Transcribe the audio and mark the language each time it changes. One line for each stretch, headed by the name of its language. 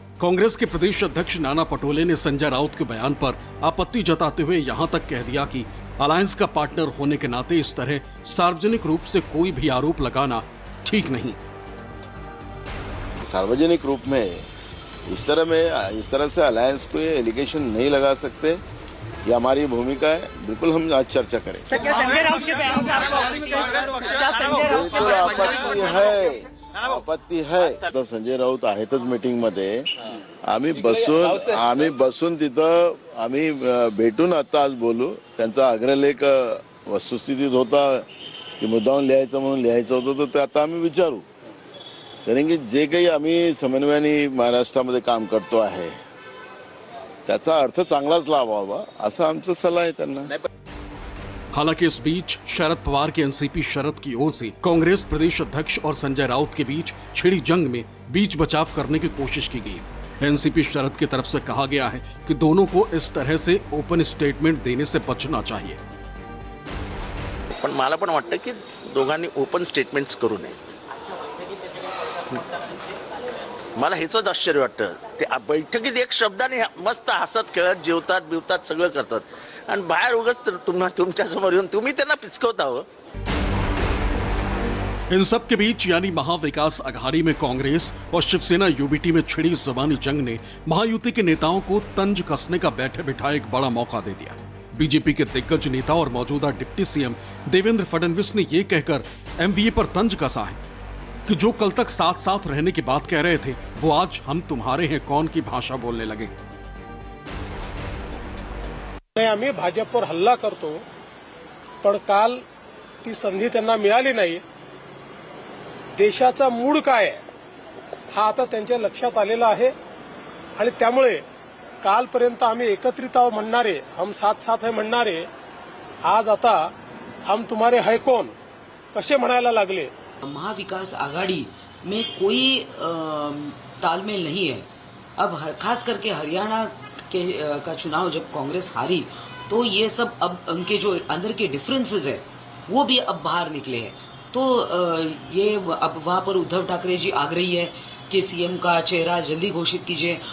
Hindi: कांग्रेस के प्रदेश अध्यक्ष नाना पटोले ने संजय राउत के बयान पर आपत्ति जताते हुए यहां तक कह दिया कि अलायंस का पार्टनर होने के नाते इस तरह सार्वजनिक रूप से कोई भी आरोप लगाना ठीक नहीं। सार्वजनिक रूप में इस तरह से अलायंस को ये एलिगेशन नहीं लगा सकते, ये हमारी भूमिका है। बिल्कुल हम आज चर्चा करें।
Marathi: आपत्ती है तर संजय राऊत आहेतच मीटिंग मध्ये, आम्ही बसून तिथं आम्ही भेटून आता आज बोलू। त्यांचा अग्रलेख वस्तुस्थितीत होता की मुद्दाम लिहायचं म्हणून लिहायचं होतं, तर ते आता आम्ही विचारू। कारण की जे काही आम्ही समन्वयाने महाराष्ट्रामध्ये काम करतो आहे त्याचा अर्थ चांगलाच लावावा असा आमचा सल्ला आहे त्यांना।
Hindi: हालांकि इस बीच शरद पवार के एनसीपी शरद की ओर से कांग्रेस प्रदेश अध्यक्ष और संजय राउत के बीच छिड़ी जंग में बीच बचाव करने की कोशिश की गई। एनसीपी शरद की तरफ से कहा गया है कि दोनों को इस तरह से ओपन स्टेटमेंट देने से बचना चाहिए।
Marathi: पण मला पण वाटतं की दोघांनी ओपन स्टेटमेंट्स करू नयेत। मला हेच आश्चर्य वाटतं, ते बैठकीत एक शब्दाने मस्त हसत खेळत जेवतात बिवतात सगळं करतात आणि बाहेर उगाच तुमच्या समोर येऊन तुम्ही त्यांना पिचकवता हो।
Hindi: इन सब के बीच यानी महाविकास अघाड़ी में कांग्रेस और शिवसेना यूबीटी में छिड़ी जुबानी जंग ने महायुति के नेताओं को तंज कसने का बैठे बिठाए एक बड़ा मौका दे दिया। बीजेपी के दिग्गज नेता और मौजूदा डिप्टी सीएम देवेंद्र फडणवीस ने ये कहकर एमवीए पर तंज कसा है कि जो कल तक साथ साथ रहने की बात कह रहे थे वो आज हम तुम्हारे हैं कौन की भाषा बोलने लगे।
Marathi: आम्ही भाजपवर हल्ला करतो, पण काल ती संधी त्यांना मिळाली नाही। देशाचा मूड काय आहे हा आता त्यांच्या लक्षात आलेला आहे आणि त्यामुळे कालपर्यंत आम्ही एकत्रित आहोत म्हणणारे,
Hindi: हम साथ साथ है
Marathi: म्हणणारे, आज आता
Hindi: हम तुम्हारे है कौन
Marathi: कसे म्हणायला लागले।
Hindi: महाविकास आघाड़ी में कोई तालमेल नहीं है। अब खास करके हरियाणा का चुनाव जब कांग्रेस हारी तो ये सब अब उनके जो अंदर के डिफरेंसेस है वो भी अब बाहर निकले हैं। तो ये अब वहां पर उद्धव ठाकरे जी आग्रही है कि सीएम का चेहरा जल्दी घोषित कीजिए।